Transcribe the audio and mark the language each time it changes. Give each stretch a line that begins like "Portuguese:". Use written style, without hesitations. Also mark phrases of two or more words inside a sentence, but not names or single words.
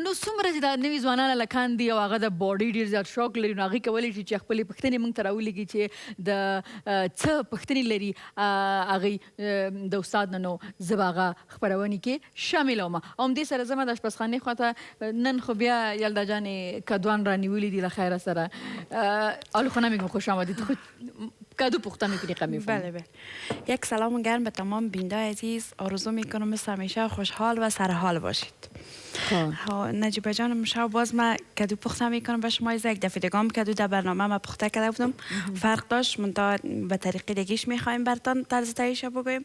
Pashto: نو څومره چې دا نوي ځوانان هلکان دي او هغه د باډي ډېر زیات شوق لري نو هغوی کولی شي چې خپلې پوښتنې موږ ته راولېږي چې د څه پوښتنې لري هغوی د استاد نه نو زه به هغه خپرونې کې شاملوم. او همدې سره زه د اشپزخانې خواته نن خو بیا یلدا جانې کدوان رانیولي دي له خیره سره
Persian: حالا خو نمیگم خوش آمدید خود کدو پخته میکنی قمی فهم. بله بله. یک سلام گرم به تمام بیننده عزیز. آرزو میکنم مثل همیشه خوشحال و سرحال باشید. نجیبه جانم شب باز من کدو پخته میکنم به شما. یک دفعه دیگه هم کدو در برنامه ما پخته کرده بودم فرق داشت منتها به طریقه دیگهش میخوایم براتون طرز تهیهش بگویم.